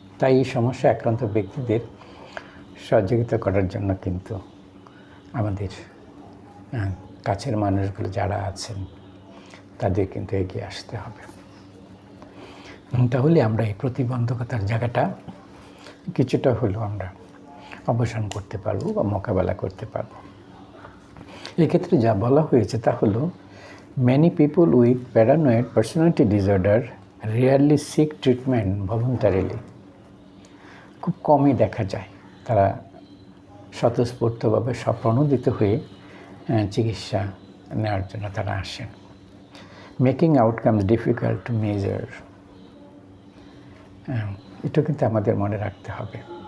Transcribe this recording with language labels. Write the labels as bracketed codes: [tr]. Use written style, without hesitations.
[bn] তাই এই সমস্যা আক্রান্ত ব্যক্তিদের সহযোগিতা করার জন্য কিন্তু আমাদের কাছের মানুষগুলো যারা আছেন তাদের কিন্তু এগিয়ে আসতে হবে। তাহলে আমরা এই প্রতিবন্ধকতার জায়গাটা কিছুটা হলেও আমরা অবসান করতে পারবো বা মোকাবেলা করতে পারবো। এক্ষেত্রে যা বলা হয়েছে তা হলো [en] many people with paranoid personality disorder rarely seek treatment voluntarily. [bn] খুব কমই দেখা যায় তারা স্বতঃস্ফূর্তভাবে স্বপ্রণোদিত হয়ে চিকিৎসা নেওয়ার জন্য তারা আসেন। [en] making outcomes difficult to measure, [bn] এটা কিন্তু আমাদের মনে রাখতে হবে।